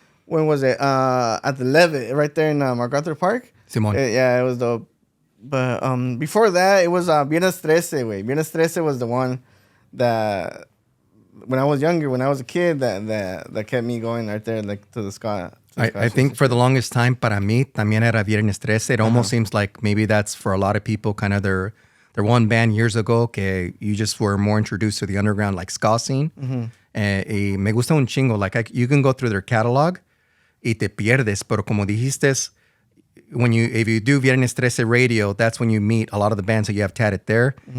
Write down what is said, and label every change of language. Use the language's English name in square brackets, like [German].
[English] When was it? At the Levitt, right there in MacArthur Park. [Spanish] Simón. [English] Yeah, it was dope. But before that, it was Viernes 13, güey. Viernes 13 was the one that, when I was younger, when I was a kid, that kept me going right there, like, to the ska. I think for the longest time, [Spanish] para mí, también era [English] Viernes 13. It almost seems like maybe that's for a lot of people kind of their one band years ago, que you just were more introduced to the underground, like, ska scene. [Spanish] Y me gusta un chingo. [English] Like, you can go through their catalog [Spanish] y te pierdes, pero como dijiste, [English] if you do Viernes 13 radio, that's when you meet a lot of the bands that you have tatted there.